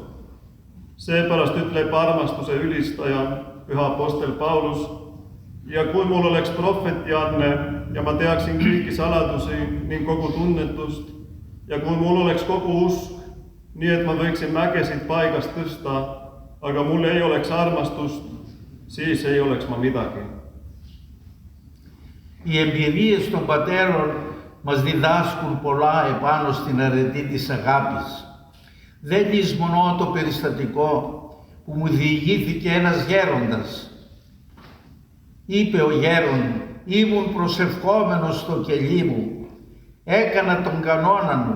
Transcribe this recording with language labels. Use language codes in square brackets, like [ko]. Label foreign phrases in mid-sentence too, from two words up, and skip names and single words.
[et] Seepärast ütleb armastuse ülistaja püha apostel Paulus, ja kui mul oleks prohvetianne ja ma teaksin kõiki saladusi ning kogu tunnetust ja kui mul oleks kogu usk, nii et ma võiksin mägesid paigast tõsta, aga mul ei oleks armastust, siis ei oleks ma midagi. [el] Οι εμπειρίες των πατέρων μας διδάσκουν πολλά επάνω στην αρετή της αγάπης. Δεν λησμονώ το περιστατικό που μου διηγήθηκε ένας γέροντας. Είπε ο γέρον, ήμουν προσευχόμενος στο κελί μου, έκανα τον κανόνα μου.